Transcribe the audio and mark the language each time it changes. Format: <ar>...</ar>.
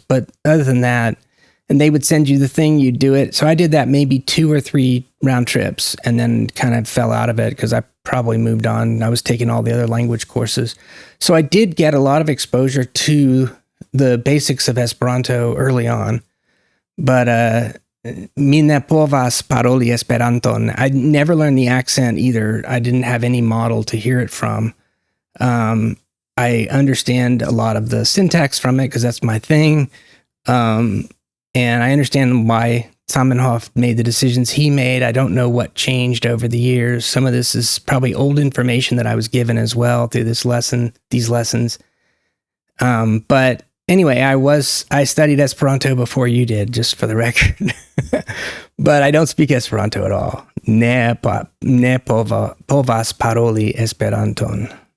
<en>But other than that, and they would send you the thing, you'd do it. So I did that maybe 2 or 3 round trips and then kind of fell out of it because I probably moved on. I was taking all the other language courses. So I did get a lot of exposure to the basics of Esperanto early on.</en> <eo>But mi ne povas paroli Esperanton.</eo> <en>I never learned the accent either. I didn't have any model to hear it from. I understand a lot of the syntax from it because that's my thing. And I understand why Zamenhof made the decisions he made. I don't know what changed over the years. Some of this is probably old information that I was given as well through these lessons. But anyway, I studied Esperanto before you did, just for the record. But I don't speak Esperanto at all.</en> <eo>Ne povas paroli Esperanton.</eo>